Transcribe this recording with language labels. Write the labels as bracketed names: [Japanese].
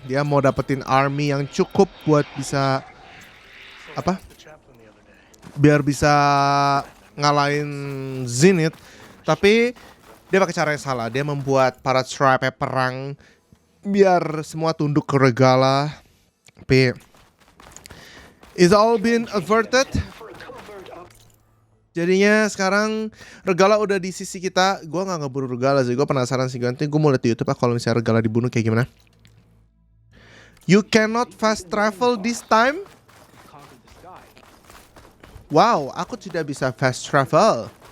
[Indonesian] Dia mau dapetin army yang cukup buat bisa biar bisa ngalahin Zenith. Tapi dia pakai cara yang salah. Dia membuat para tribe perang biar semua tunduk ke Regala. [English] Tapi it's all been averted. [Indonesian] Jadinya sekarang Regala udah di sisi kita. Gue gak ngeburu Regala sih. Gue penasaran sih. Nanti gue mau lihat di YouTube kalau misalnya Regala dibunuh kayak gimana. [English] You cannot fast travel this time. [Indonesian] Wow, aku tidak bisa fast travel.